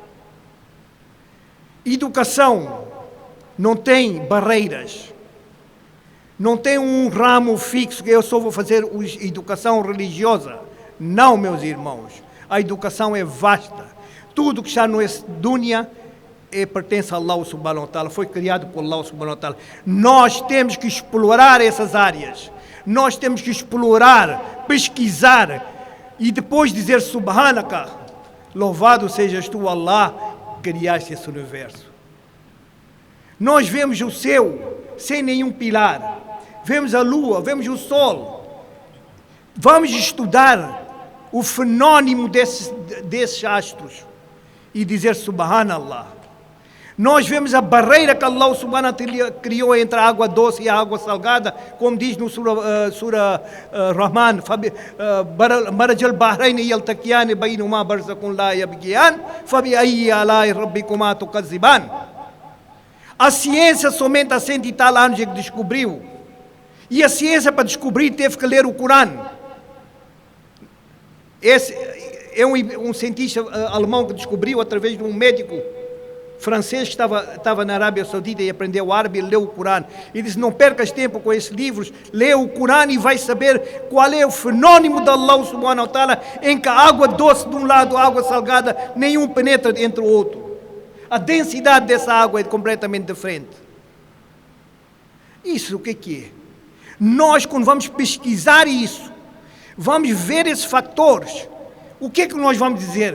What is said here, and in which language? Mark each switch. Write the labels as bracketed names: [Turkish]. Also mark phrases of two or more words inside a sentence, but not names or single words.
[Portuguese] Educação não tem barreiras. Não tem um ramo fixo que eu só vou fazer educação religiosa. Não, meus irmãos. A educação é vasta. Tudo que está nessa dunya pertence a Allah [Arabic] سبحانه وتعالى. [Portuguese] Foi criado por Allah [Arabic] سبحانه وتعالى. [Portuguese] Nós temos que explorar essas áreas. Nós temos que explorar, pesquisar e depois dizer Subhanaka, louvado sejas tu, Allah, que criaste esse universo. Nós vemos o céu sem nenhum pilar. Vemos a lua, vemos o sol. Vamos estudar o fenômeno desses astros e dizer Subhanallah. Nós vemos a barreira que Allah [Arabic] سبحانه وتعالى [Portuguese] criou entre a água doce e a água salgada, como diz no Surah Rahman, [Arabic] مرج البحرين يلتقيان بينهما برزخ لا يبغيان فبأي آلاء ربكما تكذبان. [Portuguese] A ciência somente há 100 e tal anos é que descobriu. E a ciência, para descobrir, teve que ler o Corão. Esse é um cientista alemão que descobriu através de um médico francês que estava na Arábia Saudita e aprendeu árabe e leu o Corão. E disse, não percas tempo com esses livros, lê o Corão e vai saber qual é o fenômeno de Allah [Arabic] سبحانه وتعالى, [Portuguese] em que a água doce de um lado, a água salgada, nenhum penetra entre o outro. A densidade dessa água é completamente diferente. Isso o que é? Nós, quando vamos pesquisar isso, vamos ver esses fatores, o que é que nós vamos dizer?